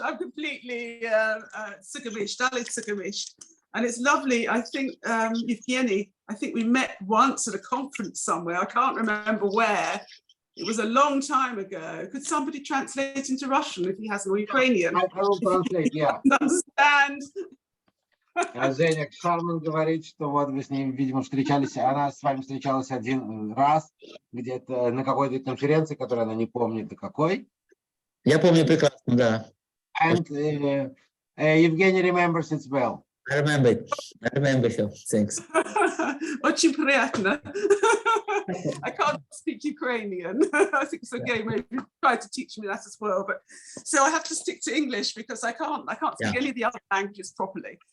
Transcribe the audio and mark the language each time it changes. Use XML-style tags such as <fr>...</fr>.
<en>I'm completely Dalit. And it's lovely. I think, Evgeny, I think we met once at a conference somewhere. I can't remember where. It was a long time ago. Could somebody translate into Russian if he has no Ukrainian? I will translate, yeah. Understand.</en> <ru>Женя Шарман говорит, что вот вы с ним, видимо, встречались, она с вами встречалась один раз где-то на какой-то конференции, которую она не помнит до какой. Я помню прекрасно, да.</ru> <en>And Evgeny remembers it well. I remember it. I remember you. Thanks.</en> <ru>Очень приятно.</ru> <en>I can't speak Ukrainian. I think Sergey maybe tried to teach me that as well, but so I have to stick to English because I can't speak any of the other languages properly.</en>